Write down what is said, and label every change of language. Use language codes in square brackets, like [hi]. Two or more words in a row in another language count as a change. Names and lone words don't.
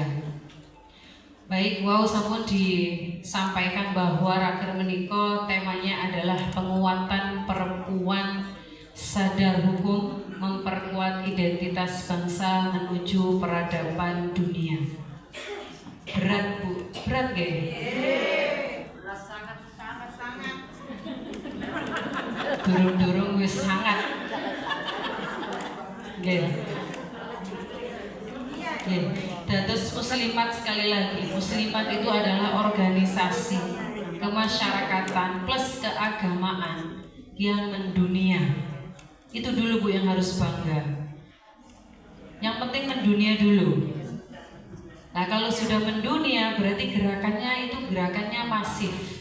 [id] Baik, wow, sampun disampaikan bahwa raker menika temanya adalah penguatan perempuan sadar hukum, memperkuat identitas bangsa menuju peradaban dunia. Berat Bu, berat gak? [jv] Durung-durung wis sangat. Nggih. Nggih. [id] Dados muslimat, sekali lagi, muslimat itu adalah organisasi kemasyarakatan plus keagamaan yang mendunia. Itu dulu Bu yang harus bangga. Yang penting mendunia dulu. Nah, kalau sudah mendunia berarti gerakannya itu gerakannya masif.